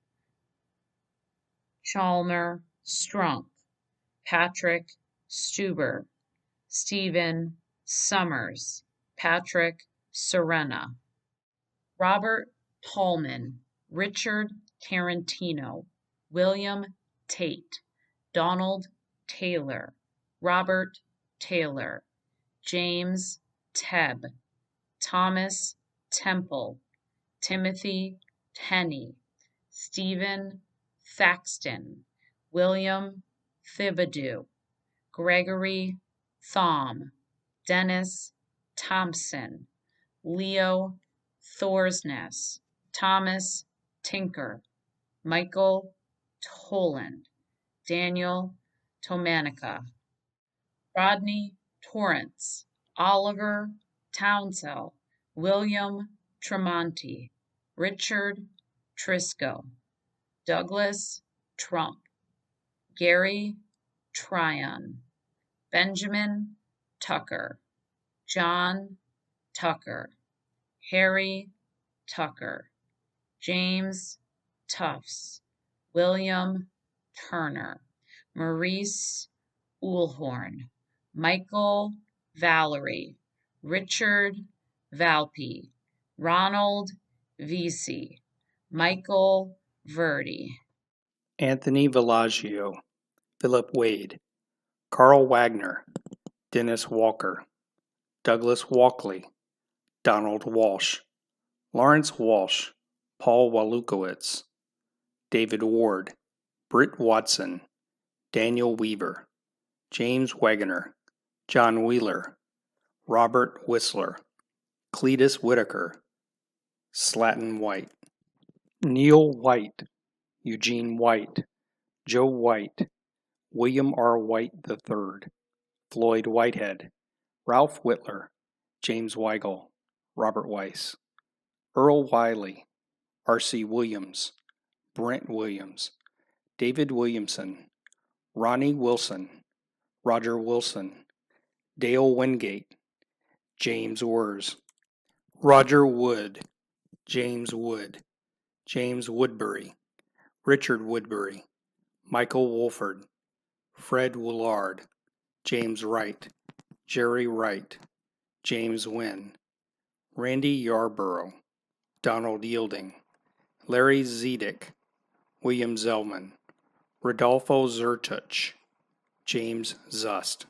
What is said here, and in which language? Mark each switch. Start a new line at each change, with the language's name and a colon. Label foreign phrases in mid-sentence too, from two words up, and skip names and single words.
English: Chalmer Strunk, Patrick Stuber, Stephen Summers, Patrick Serena, Robert Tallman, Richard Tarantino, William Tate, Donald Taylor, Robert Taylor, James Tebb, Thomas Temple, Timothy Tenney, Stephen Thaxton, William Thibodeau, Gregory Thom, Dennis Thompson, Leo Thorsness, Thomas Tinker, Michael Toland, Daniel Tomanica, Rodney Torrance, Oliver Townsell, William Tremonti, Richard Triscoe, Douglas Trump, Gary Tryon, Benjamin Tucker, John Tucker, Harry Tucker, James Tufts, William Turner, Maurice Uhlhorn, Michael Valerie, Richard Valpy, Ronald Vesey, Michael Verdi, Anthony Villaggio, Philip Wade, Carl Wagner, Dennis Walker, Douglas Walkley, Donald Walsh, Lawrence Walsh, Paul Walukowitz, David Ward, Britt Watson, Daniel Weaver, James Wagoner, John Wheeler, Robert Whistler, Cletus Whitaker, Slatton White, Neil White, Eugene White, Joe White, William R. White III, Floyd Whitehead, Ralph Whitler, James Weigel, Robert Weiss, Earl Wiley, R.C. Williams, Brent Williams, David Williamson, Ronnie Wilson, Roger Wilson, Dale Wingate, James Wers, Roger Wood, James Wood, James Woodbury, Richard Woodbury, Michael Wolford, Fred Woolard, James Wright, Jerry Wright, James Wynn, Randy Yarborough, Donald Yielding, Larry Zedick, William Zellman, Rodolfo Zertuch, James Zust.